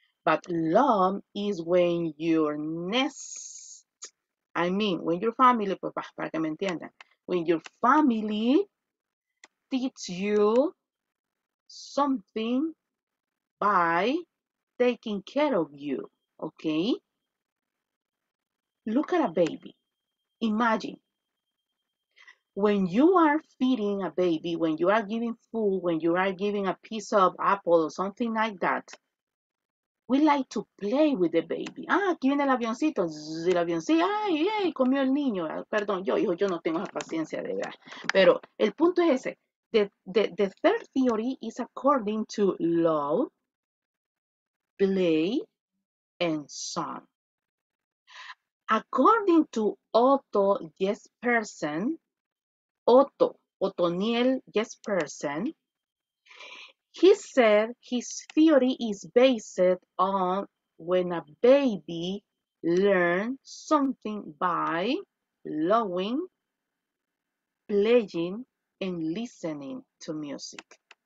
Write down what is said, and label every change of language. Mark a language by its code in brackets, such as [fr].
[en] But love is when your nest, when your family, [es] pues para que me entiendan, [en] when your family teach you something by taking care of you, okay? Look at a baby. Imagine when you are feeding a baby, when you are giving food, when you are giving a piece of apple or something like that, we like to play with the baby. [es] Aquí viene el avioncito, el avioncito, ay, comió el niño. Perdón, yo no tengo esa paciencia de verdad. Pero el punto es ese. [en] The third theory is according to love, play, and song. According to Otto Jespersen, Ottoniel Jespersen, he said his theory is based on when a baby learns something by loving, playing, and listening to music.